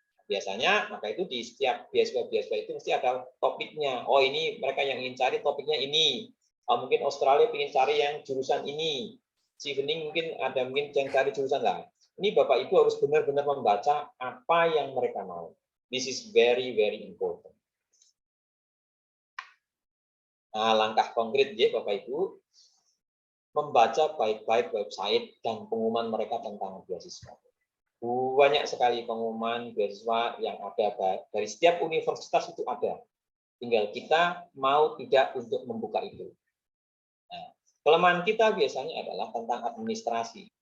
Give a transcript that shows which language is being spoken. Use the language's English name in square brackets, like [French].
[Indonesian] Biasanya, maka itu di setiap beasiswa-beasiswa itu mesti ada topiknya. Oh, ini mereka yang ingin cari topiknya ini. Mungkin Australia ingin cari yang jurusan ini. Chevening mungkin yang cari jurusan lah. Ini Bapak Ibu harus benar-benar membaca apa yang mereka mau. [English] This is very, very important. [Indonesian] Nah, langkah konkret ya Bapak Ibu, membaca baik-baik website dan pengumuman mereka tentang beasiswa. Banyak sekali pengumuman beasiswa yang ada dari setiap universitas itu ada. Tinggal kita mau tidak untuk membuka itu. Nah, kelemahan kita biasanya adalah tentang administrasi.